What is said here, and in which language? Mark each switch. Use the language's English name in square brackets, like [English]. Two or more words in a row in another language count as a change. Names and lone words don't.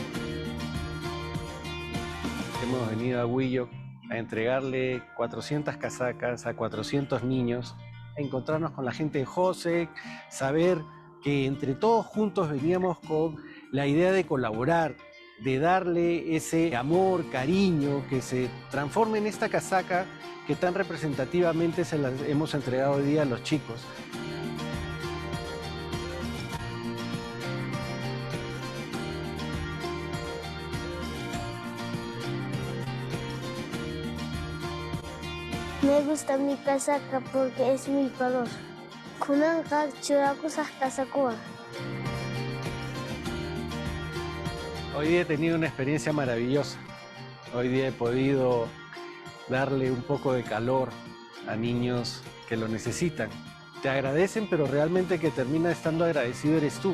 [Spanish] Hemos venido a Huillo a entregarle 400 casacas a 400 niños, a encontrarnos con la gente de Josec, saber que entre todos juntos veníamos con la idea de colaborar, de darle ese amor, cariño, que se transforme en esta casaca que tan representativamente se las hemos entregado hoy día a los chicos. Me gusta mi casaca porque es muy color. [Quechua] Kunanqa churakusaq kasakuwan. [Spanish] Hoy día he tenido una experiencia maravillosa. Hoy día he podido darle un poco de calor a niños que lo necesitan. Te agradecen, pero realmente que termina estando agradecido eres tú.